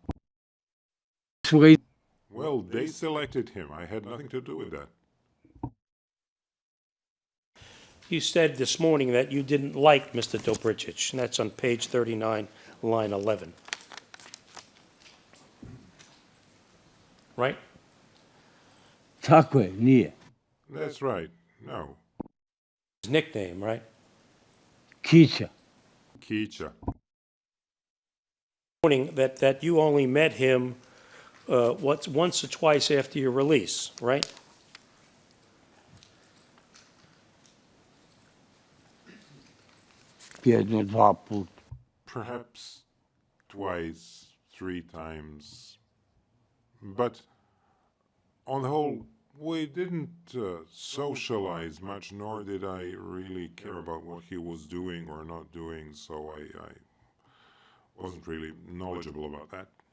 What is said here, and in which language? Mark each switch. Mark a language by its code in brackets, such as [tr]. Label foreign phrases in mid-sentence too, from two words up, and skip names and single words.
[en] Well, they selected him. I had nothing to do with that. You said this morning that you didn't like Mr. Dobricic, and that's on page 39, line 11. Right? [sr] Tako je, nije. [en] That's right. No. His nickname, right? Kića. Kića. That you only met him once or twice after your release, right? [sr] Jedno, dva puta. [en] Perhaps twice, 3 times. But on the whole, we didn't socialize much, nor did I really care about what he was doing or not doing, so I wasn't really knowledgeable about that.